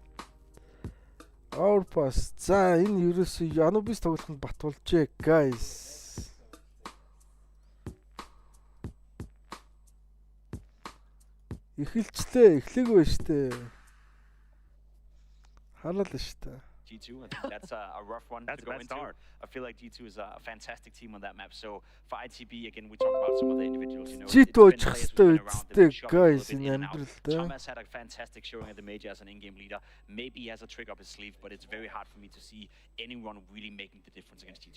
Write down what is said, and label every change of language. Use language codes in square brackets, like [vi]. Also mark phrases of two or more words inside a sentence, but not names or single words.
[mn] Overpass. За энэ ерөөсөө Anubis тоглоход бат болжээ, guys. Эхлэхгүй штэ. Хараад л штэ. [en] G2, I think that's a rough one to go into. Start. I feel like G2 is a fantastic team on that map. So for ITB, again, we talk about some of the individuals, you know. G2 guys in Thomas had a fantastic showing at the major as an in-game leader. Maybe he has a trick up his sleeve, but it's very hard for me to see anyone really making the difference against G2.